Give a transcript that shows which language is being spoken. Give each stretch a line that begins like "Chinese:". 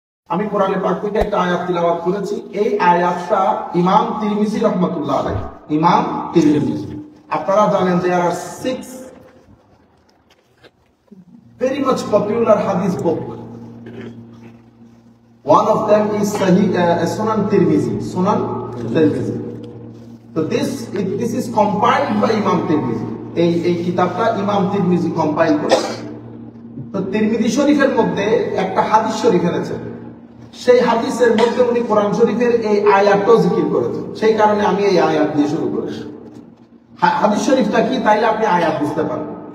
Bangla: আমি কোরআনে পাক থেকে একটা আয়াত তিলাওয়াত করেছি। এই আয়াতটা ইমাম তিরমিজি রাহমাতুল্লাহ আলাইহি, ইমাম তিরমিজি, আপনারা জানেন যে আর
English: 6 very much popular hadith book. One of them is Sunan Tirmizi. Sunan Tirmizi. So this is compiled by Imam Tirmizi.
Bangla: এই কিতাবটা ইমাম তিরমিজি কম্পাইল করেছেন। তো তিরমিজি শরীফের মধ্যে একটা হাদিস শরীফ এনেছেন। সেই হাদিসের মধ্যে উনি কোরআন শরীফের এই আয়াতটাও জিকির করেছেন। সেই কারণে আমি এই আয়াত দিয়ে শুরু করেছি। হাদিস শরীফটা কি তাইলে আপনি আয়াত বুঝতে পারবেন।